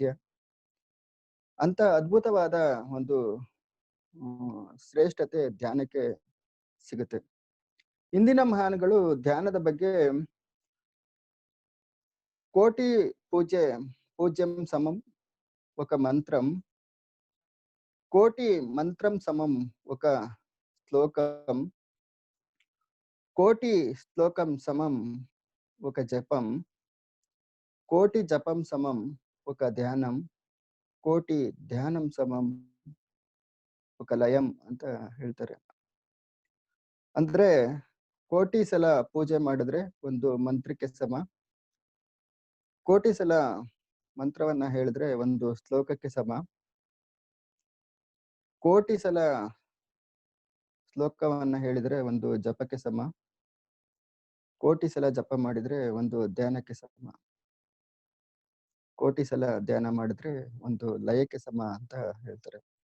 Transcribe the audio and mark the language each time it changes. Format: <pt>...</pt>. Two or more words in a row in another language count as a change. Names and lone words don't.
<kn>ಅಂತ ಅದ್ಭುತವಾದ ಒಂದು ಶ್ರೇಷ್ಠತೆ ಧ್ಯಾನಕ್ಕೆ ಸಿಗುತ್ತೆ. ಇಂದಿನ ಮಹಾನ್ಗಳು ಧ್ಯಾನದ ಬಗ್ಗೆ</kn> <sa>कोटि पूज्यं समं एक मन्त्रं, कोटि मन्त्रं समं एक श्लोकं, कोटि श्लोकं समं एक जपं, कोटि जपं समं एक ध्यानं, कोटि ध्यानं समं एक लयं</sa> <kn>ಅಂತ ಹೇಳ್ತಾರೆ. ಅಂದ್ರೆ ಕೋಟಿ ಸಲ ಪೂಜೆ ಮಾಡಿದ್ರೆ ಒಂದು ಮಂತ್ರಕ್ಕೆ ಸಮ, ಕೋಟಿ ಸಲ ಮಂತ್ರವನ್ನ ಹೇಳಿದ್ರೆ ಒಂದು ಶ್ಲೋಕಕ್ಕೆ ಸಮ, ಕೋಟಿ ಸಲ ಶ್ಲೋಕವನ್ನ ಹೇಳಿದ್ರೆ ಒಂದು ಜಪಕ್ಕೆ ಸಮ, ಕೋಟಿ ಸಲ ಜಪ ಮಾಡಿದ್ರೆ ಒಂದು ಧ್ಯಾನಕ್ಕೆ ಸಮ, ಕೋಟಿ ಸಲ ಧ್ಯಾನ ಮಾಡಿದ್ರೆ ಒಂದು ಲಯಕ್ಕೆ ಸಮ ಅಂತ ಹೇಳ್ತಾರೆ.</kn>